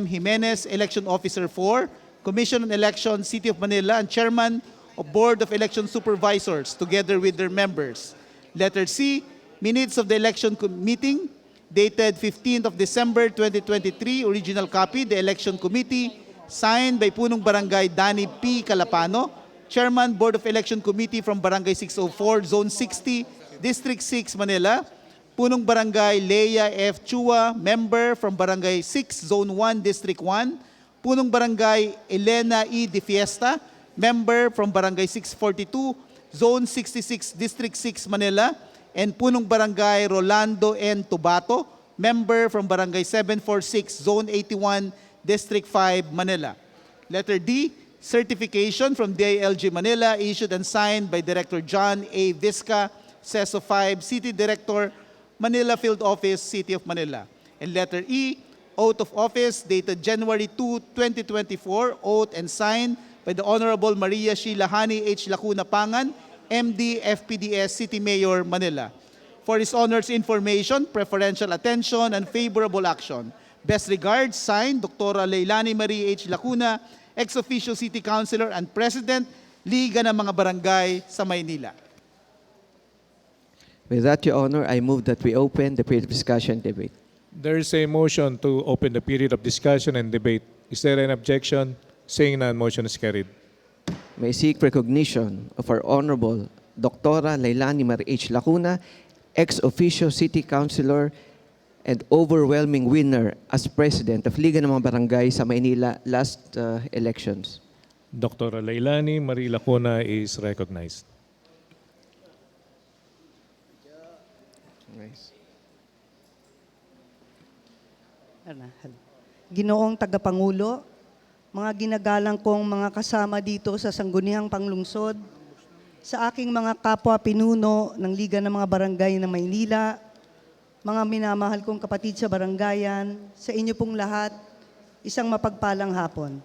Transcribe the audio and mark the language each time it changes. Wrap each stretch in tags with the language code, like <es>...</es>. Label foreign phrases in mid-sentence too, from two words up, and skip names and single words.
<en>Jimenez, Election Officer 4, Commission on Elections, City of Manila, and Chairman of Board of Election Supervisors, together with their members. Letter C, minutes of the election meeting, dated 15th of December 2023, original copy, the Election Committee, signed by</en> <tl>Punong Barangay</tl> <en>Danny P. Calapano, Chairman, Board of Election Committee from Barangay 604, Zone 60, District 6, Manila.</en> <tl>Punong Barangay</tl> <en>Leia F. Chua, Member from Barangay 6, Zone 1, District 1.</en> <tl>Punong Barangay</tl> <en>Elena E. De Fiesta, Member from Barangay 642, Zone 66, District 6, Manila. And</en> <tl>Punong Barangay</tl> <en>Rolando N. Tubato, Member from Barangay 746, Zone 81, District 5, Manila. Letter D, certification from DILG Manila issued and signed by Director John A. Vizca, CESO 5, City Director, Manila Field Office, City of Manila. And letter E, oath of office dated January 2, 2024, oath and signed by the Honorable Maria Sheila Hani H. Lacuna Pangan, MD, FPDS, City Mayor, Manila. For His Honor's information, preferential attention, and favorable action. Best regards, signed, Dr. Leilani Marie H. Lacuna, ex-officio City Councilor and President, Liga ng mga Barangay sa Maynila. With that, Your Honor, I move that we open the period of discussion and debate. There is a motion to open the period of discussion and debate. Is there an objection? Seeing none, motion is carried. May I seek recognition of our Honorable Dr. Leilani Marie H. Lacuna, ex-officio City Councilor and overwhelming winner as President of Liga ng mga Barangay sa Maynila last elections. Dr. Leilani Marie Lacuna is recognized.</en> <tl>Ginoong Tagapangulo, mga ginagalang kong mga kasama dito sa Sangguniang Panglungsod, sa aking mga kapwa pinuno ng Liga ng mga Barangay ng Maynila, mga minamahal kong kapatid sa barangayan, sa inyo pong lahat, isang mapagpalang hapon.</tl>